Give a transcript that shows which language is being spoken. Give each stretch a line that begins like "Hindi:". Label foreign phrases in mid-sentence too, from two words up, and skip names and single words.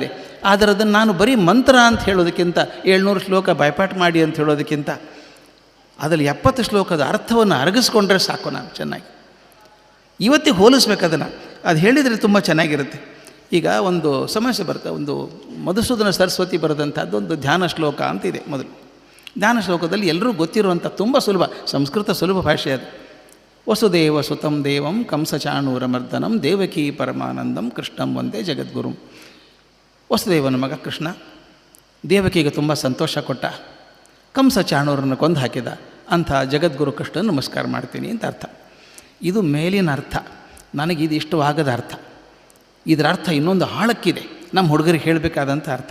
Kannada: ಆದರೆ ಅದನ್ನು ನಾನು ಬರೀ ಮಂತ್ರ ಅಂತ ಹೇಳೋದಕ್ಕಿಂತ, 700 ಶ್ಲೋಕ ಬಾಯ್ಪಾಠ ಮಾಡಿ ಅಂತ ಹೇಳೋದಕ್ಕಿಂತ ಅದರಲ್ಲಿ 70 ಶ್ಲೋಕದ ಅರ್ಥವನ್ನು ಅರಗಿಸ್ಕೊಂಡ್ರೆ ಸಾಕು. ನಾನು ಚೆನ್ನಾಗಿ ಇವತ್ತಿಗೆ ಹೋಲಿಸ್ಬೇಕು ಅದನ್ನು. ಅದು ಹೇಳಿದರೆ ತುಂಬ ಚೆನ್ನಾಗಿರುತ್ತೆ. ಈಗ ಒಂದು ಸಮಸ್ಯೆ ಬರುತ್ತೆ. ಒಂದು ಮಧುಸೂದನ ಸರಸ್ವತಿ ಬರೆದಂಥದ್ದು ಒಂದು ಧ್ಯಾನ ಶ್ಲೋಕ ಅಂತಿದೆ. ಮೊದಲು ಧ್ಯಾನ ಶ್ಲೋಕದಲ್ಲಿ ಎಲ್ಲರೂ ಗೊತ್ತಿರುವಂಥ ತುಂಬ ಸುಲಭ, ಸಂಸ್ಕೃತ ಸುಲಭ ಭಾಷೆ ಅದು.
Sanskrit: ವಸುದೇವ ಸುತಂ ದೇವಂ ಕಂಸಚಾಣೂರಮರ್ದನಂ ದೇವಕೀ ಪರಮಾನಂದಂ ಕೃಷ್ಣಂ ವಂದೇ ಜಗದ್ಗುರುಂ.
Kannada: ವಸುದೇವನ ಮಗ ಕೃಷ್ಣ ದೇವಕಿಗೆ ತುಂಬ ಸಂತೋಷ ಕೊಟ್ಟ, ಕಂಸ ಚಾಣೂರನ್ನು ಕೊಂದು ಹಾಕಿದ. ಅಂಥ ಜಗದ್ಗುರು ಕೃಷ್ಣನ ನಮಸ್ಕಾರ ಮಾಡ್ತೀನಿ ಅಂತ ಅರ್ಥ. ಇದು ಮೇಲಿನ ಅರ್ಥ, ನನಗಿದು ಇಷ್ಟವಾಗದ ಅರ್ಥ. ಇದರ ಅರ್ಥ ಇನ್ನೊಂದು ಆಳಕ್ಕಿದೆ. ನಮ್ಮ ಹುಡುಗರಿಗೆ ಹೇಳಬೇಕಾದಂಥ ಅರ್ಥ.